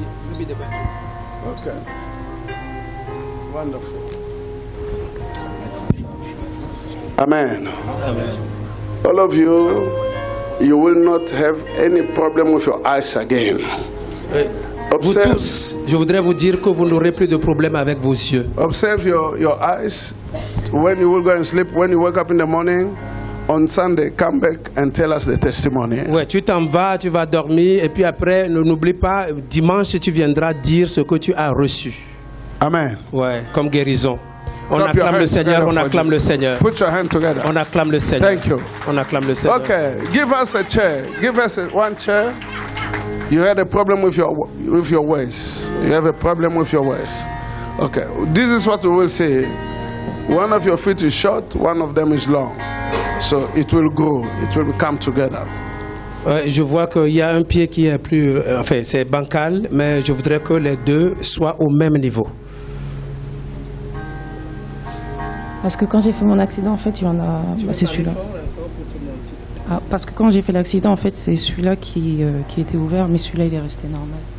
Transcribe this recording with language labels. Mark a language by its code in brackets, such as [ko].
[en] Maybe the battery. Okay. Wonderful. Amen. All of you, you will not have any problem with your eyes again. [fr] Vous tous, je voudrais vous dire que vous n'aurez plus de problème avec vos yeux. [en] Observe your eyes when you will go and sleep. When you wake up in the morning, on Sunday, come back and tell us the testimony. [fr] Ouais, tu t'en vas, tu vas dormir et puis après, n'oublie pas, dimanche, tu viendras dire ce que tu as reçu. [en] Amen. [fr] Ouais, comme guérison. On [en] Clap your [fr] acclame le [en] hands [fr] Seigneur, [en] together [fr] on [en] for [fr] acclame [en] Jesus. [fr] le Seigneur. [en] Put your hand together. [fr] On acclame le Seigneur. [en] Thank you. [fr] On acclame le Seigneur. [en] Okay, give us a chair. Give us one chair. You had a problem with your waist. You have a problem with your waist. Okay, this is what we will say. One of your feet is short, one of them is long. So it will grow. It will come together. [fr] Je vois qu'il y a un pied qui est plus, enfin c'est bancal, mais je voudrais que les deux soient au même niveau. Parce que quand j'ai fait mon accident, en fait, il y en a. Bah, c'est celui-là. Ah, parce que quand j'ai fait l'accident, en fait, c'est celui-là qui était ouvert, mais celui-là, il est resté normal.